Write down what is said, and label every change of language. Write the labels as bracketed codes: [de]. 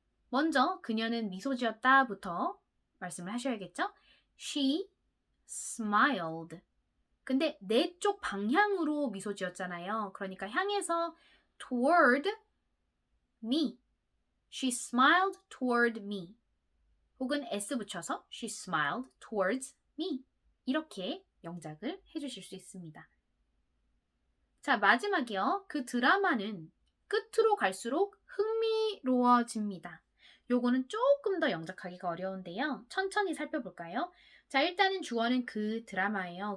[ko] 먼저 그녀는 미소 지었다부터 말씀을 하셔야겠죠? [en] She smiled. [ko] 근데 내 쪽 방향으로 미소 지었잖아요. 그러니까 향해서 [en] toward me. She smiled toward me. [ko] 혹은 S 붙여서 [en] she smiled towards me. [ko] 이렇게 영작을 해주실 수 있습니다. 자, 마지막이요. 그 드라마는 끝으로 갈수록 흥미로워집니다. 요거는 조금 더 영작하기가 어려운데요. 천천히 살펴볼까요? 자, 일단은 주어는 그 드라마예요.